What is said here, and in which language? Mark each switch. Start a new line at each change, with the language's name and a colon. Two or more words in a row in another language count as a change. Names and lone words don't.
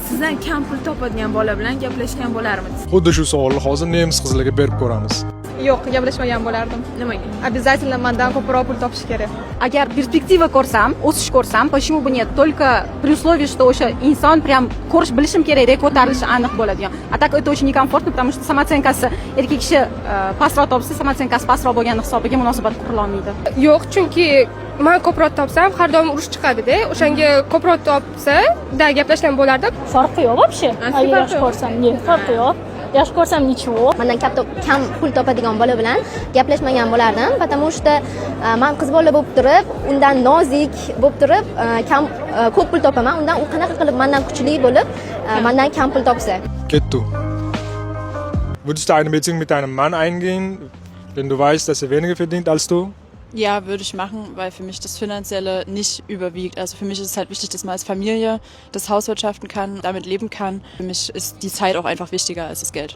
Uzbek: sizdan kam pul topadigan bola bilan gaplashgan bo'larmidingiz? Xuddi shu savolni hozir nemis qizlarga berib ko'ramiz. Yo'q, gaplashmagan bo'lardim. Nimaga? Обязательно mendan ko'proq pul topish kerak. Agar perspektiva ko'rsam, o'sish ko'rsam,
Russian: почему бы нет? Только при условии, что
Uzbek: o'sha inson прям ko'rish bilishim kerakda ko'tarilishi aniq bo'ladigan.
Russian: А так это очень некомфортно, потому что
Uzbek: samotsenkasi erkak kishi pastroq topsa, samotsenkasi pastroq bo'lgani hisobiga munosabat qurilolmaydi. Yo'q, chunki men ko'proq topsam, har doim urush chiqadi-da. O'shanga ko'proq topsa-da gaplashgan bo'lardim. Farqi yo'q вообще. Yaxshi ko'rsam, farqi yo'q. Yaxshi ko'rsam ничего. Mendan kam pul topadigan bola bilan gaplashmagan bo'lardim,
Russian: потому что
Uzbek: men qiz bola bo'lib turib, undan nozik bo'lib turib, ko'p pul topaman. Undan u qanaqa qilib mendan kuchli bo'lib, mendan kam pul topsa. Kettu.
German: Würdest du eine Beziehung mit einem Mann eingehen, wenn du weißt, dass er weniger verdient als du? Ja, würde ich machen, weil für mich das Finanzielle nicht überwiegt. Also für mich ist es halt wichtig, dass man als Familie das Haus wirtschaften kann, damit leben kann. Für mich ist die Zeit auch einfach wichtiger als das Geld.